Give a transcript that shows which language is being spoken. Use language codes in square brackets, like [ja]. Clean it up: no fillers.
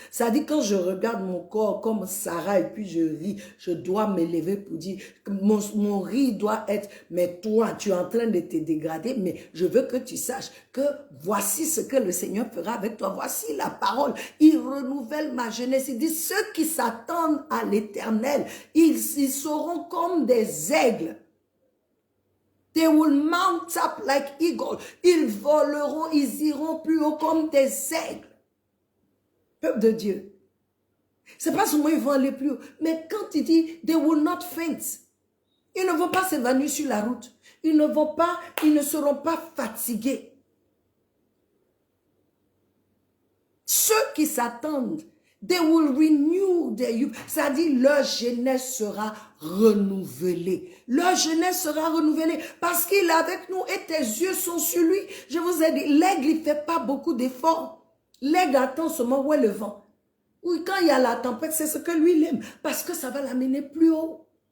[fr] Ça dit quand je regarde mon corps comme Sarah et puis je ris, je dois me lever pour dire que mon rire doit être, mais toi, tu es en train de te dégrader, mais je veux que tu saches que voici ce que le Seigneur fera avec toi. Voici la parole. Il renouvelle ma jeunesse. Il dit, ceux qui s'attendent à l'Éternel, ils seront comme des aigles. [en] They will mount up like eagles. [fr] Ils voleront, ils iront plus haut comme des aigles. Peuple de Dieu. C'est pas seulement ils vont aller plus haut, mais quand il dit, [en] they will not faint. [fr] Ils ne vont pas s'évanouir sur la route. Ils ne seront pas fatigués. Ceux qui s'attendent, [en] they will renew their youth. [fr] C'est-à-dire leur jeunesse sera renouvelée. Leur jeunesse sera renouvelée parce qu'il est avec nous et tes yeux sont sur lui. Je vous ai dit, l'aigle, il ne fait pas beaucoup d'efforts. L'aigle attend seulement où est le vent. Oui, quand il y a la tempête, c'est ce que lui il aime parce que ça va l'amener plus haut.